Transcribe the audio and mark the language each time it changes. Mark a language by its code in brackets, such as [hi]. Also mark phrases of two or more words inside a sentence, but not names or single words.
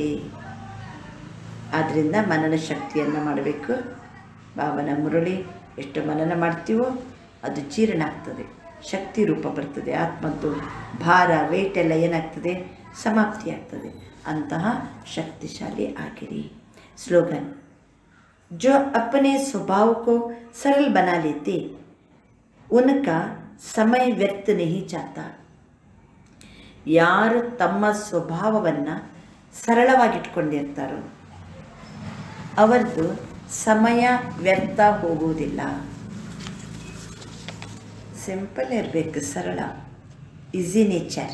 [kn] ಆದ್ದರಿಂದ ಮನನ ಶಕ್ತಿಯನ್ನು ಮಾಡಬೇಕು. ಬಾಬನ ಮುರಳಿ ಎಷ್ಟು ಮನನ ಮಾಡ್ತೀವೋ ಅದು ಜೀರ್ಣ ಆಗ್ತದೆ, ಶಕ್ತಿ ರೂಪ ಬರ್ತದೆ. ಆತ್ಮದ್ದು ಭಾರ, ವೇಟ್ ಎಲ್ಲ ಏನಾಗ್ತದೆ? ಸಮಾಪ್ತಿ ಆಗ್ತದೆ. ಅಂತಹ ಶಕ್ತಿಶಾಲಿ ಆಗಿರಿ. ಸ್ಲೋಗನ್, [hi] जो अपने स्वभाव को सरल बना लेते उनका समय व्यर्थ नहीं जाता. [kn] ಯಾರು ತಮ್ಮ ಸ್ವಭಾವವನ್ನು ಸರಳವಾಗಿಟ್ಕೊಂಡಿರ್ತಾರೋ ಅವರದು ಸಮಯ ವ್ಯರ್ಥ ಹೋಗುವುದಿಲ್ಲ. ಸಿಂಪಲ್ ಇರಬೇಕು, ಸರಳ, [en] easy nature.